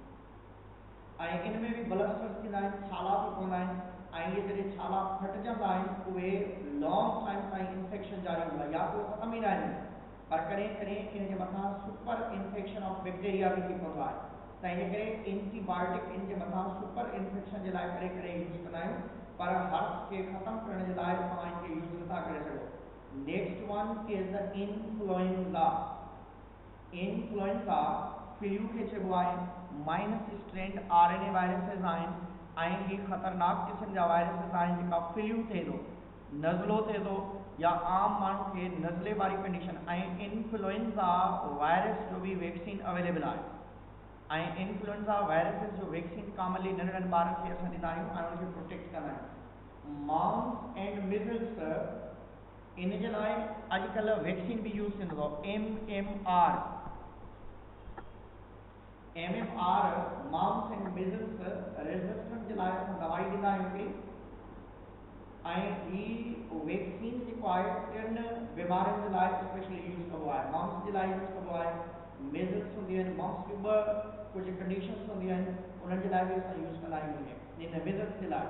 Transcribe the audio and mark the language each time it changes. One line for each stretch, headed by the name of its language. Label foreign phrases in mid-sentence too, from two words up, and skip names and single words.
Sindhi: इन में बि ब्लस्टर्स थींदा आहिनि, छाला थी पवंदा आहिनि, इहे जॾहिं छाला फटजंदा आहिनि उहे
English: long time
Sindhi: ताईं इन्फेक्शन जारी हूंदो आहे, या तो ख़तम ई न आहिनि, पर कॾहिं कॾहिं इन जे मथां
English: super infection of bacteria
Sindhi: बि थी पवंदो आहे, त इन करे एंटीबायोटिक इन जे मथां
English: super infection
Sindhi: जे लाइ कॾहिं यूज़ कंदा आहियूं, पर हर्प्स खे ख़तमु करण जे लाइ तव्हां इनखे यूज़ नथा करे सघो।
English: Next one is the influenza.
Sindhi: इन्फ्लुएंज़ा फ्लू खे चइबो आहे,
English: minus strand RNA viruses
Sindhi: आहिनि ऐं ही ख़तरनाक क़िस्म जा वायरसिस आहिनि जेका फ्लू थिए थो, नज़लो थिए थो या आम माण्हू खे नज़ले वारी कंडीशन, ऐं
English: influenza virus
Sindhi: जो बि
English: vaccine available
Sindhi: आहे।
English: influenza viruses
Sindhi: जो
English: vaccine commonly
Sindhi: नंढड़नि ॿारनि खे असां ॾींदा आहियूं ऐं उनखे प्रोटेक्ट कंदा आहियूं।
English: mumps and measles,
Sindhi: इन जे लाइ अॼुकल्ह वैक्सीन बि यूज़ थींदो आहे,
English: MMR mumps and measles resistance
Sindhi: जे लाइ असां दवाई ॾींदा आहियूं हिकिड़ी, ऐं ही वैक्सीन जेको आहे 3 बीमारियुनि जे लाइ
English: specially use
Sindhi: कबो आहे। मम्स जे लाइ यूज़ कबो आहे, मिज़ल्स हूंदियूं आहिनि, मम्स जूं कुझु कंडीशन्स हूंदियूं आहिनि, उन्हनि जे लाइ बि असां यूज़ कंदा आहियूं इन मिज़ल्स जे लाइ।